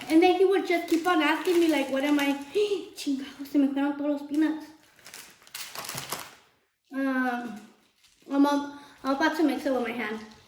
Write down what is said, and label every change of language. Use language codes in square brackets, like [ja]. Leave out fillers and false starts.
[en] And then he would just keep on asking me, like, what am I? [es] Chingado, se me fueron todos los peanuts. [en] I'm about to mix it with my hand.